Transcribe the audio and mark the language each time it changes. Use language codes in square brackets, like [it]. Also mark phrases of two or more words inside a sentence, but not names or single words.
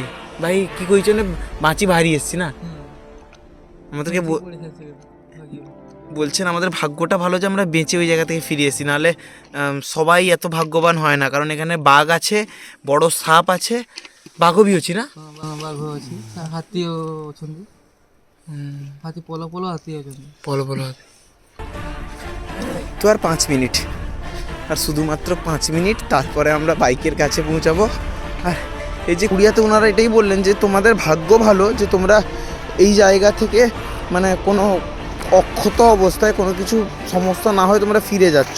[bn] ভাই কি কইছো না, বাঁচি বাড়ি এসেছি না, আমাদেরকে বলছেন আমাদের ভাগ্যটা ভালো যে আমরা বেঁচে ওই জায়গা থেকে ফিরে এসেছি। নাহলে সবাই এত ভাগ্যবান হয় না, কারণ এখানে বাঘ আছে, বড় সাপ আছে, বাঘও বিহছি না, [or] ବାଘ ଅଛି, ହାତୀও ଅଛନ୍ତି, ହାତୀ ପୋଲ ହାତୀ ଅଛନ୍ତି, [bn] বলো হাতি। তো আর 5 মিনিট, আর শুধুমাত্র 5 মিনিট, তারপরে আমরা বাইকের কাছে পৌঁছাবো। আর এই যে কুড়িয়াতে ওনারা এটাই বললেন যে তোমাদের ভাগ্য ভালো যে তোমরা এই জায়গা থেকে মানে কোনো অক্ষত অবস্থায় কোনো কিছু সমস্যা না হয় তোমরা ফিরে যাচ্ছ।